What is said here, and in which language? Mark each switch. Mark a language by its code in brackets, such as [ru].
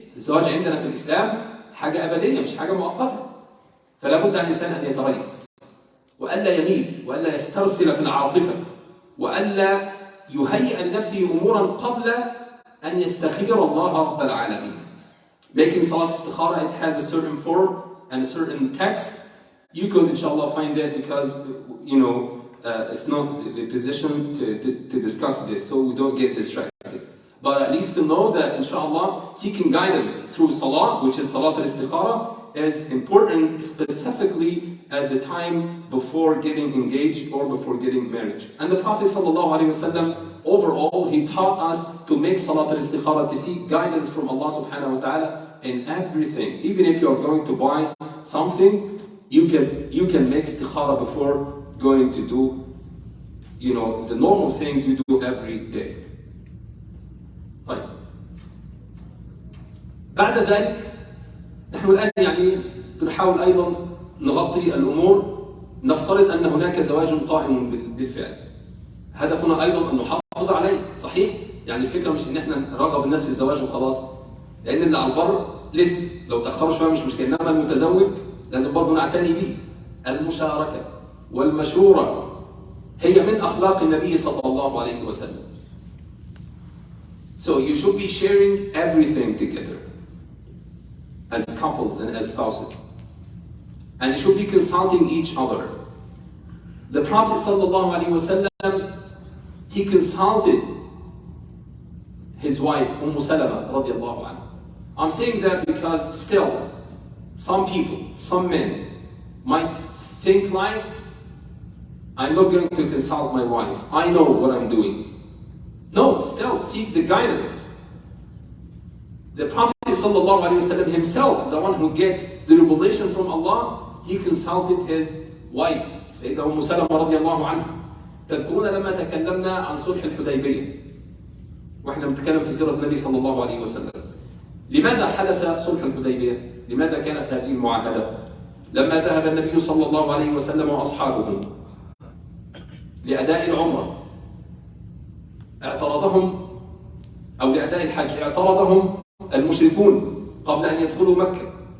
[ar] الزواج عندنا في الإسلام حاجة أبدية مش حاجة مؤقتة. فلا بد عن الإنسان أن يتريث وألا يميل وألا يسترسل في العاطفة وألا يهيئ لنفسه أمورا قبل أن يستخير الله رب العالمين. [en] Making Salat Istikhara, it has a certain form and a certain text. You could inshallah find it because it's not the position to discuss this, so we don't get distracted. But at least to know that inshallah seeking guidance through Salah, which is Salat al-Istikhara, is important specifically at the time before getting engaged or before getting married. And the Prophet ﷺ, overall, he taught us to make Salat al-Istikhara, to seek guidance from Allah subhanahu wa ta'ala in everything. Even if you are going to buy something, you can make istikhara before going to do the normal things you do every day. [ar] طيب. بعد ذلك نحن الآن بنحاول أيضا نغطي الأمور. نفترض أن هناك زواج قائم بالفعل. هدفنا أيضا أن نحافظ عليه. صحيح؟ الفكرة مش إن احنا نرغب الناس في الزواج وخلاص. لأن اللي على البر لسه لو تأخروا شوية مش مشكلة. إنما المتزوج لازم برضه نعتني به. المشاركة والمشورة هي من أخلاق النبي صلى الله عليه وسلم. [en] So you should be sharing everything together as couples and as spouses. And you should be consulting each other. The Prophet sallallahu alaihi wasallam, he consulted his wife Umm Salama radiallahu anha. I'm saying that because still some people, some men might think like, I'm not going to consult my wife. I know what I'm doing. No, still seek the guidance. The Prophet ﷺ himself, the one who gets the revelation from Allah, he consulted his wife, Sayyidah Umm Salama radiallahu anha. [ar] تذكرون لما تكلمنا عن صلح الحديبية واحنا بنتكلم في سيرة النبي صلى الله عليه وسلم. لماذا حدث صلح الحديبية؟ لماذا كانت هذه المعاهدة؟ لما ذهب النبي صلى الله عليه وسلم وأصحابه لأداء العمرة اعترضهم أو لأداء الحج اعترضهم المشركون قبل أن يدخلوا مكة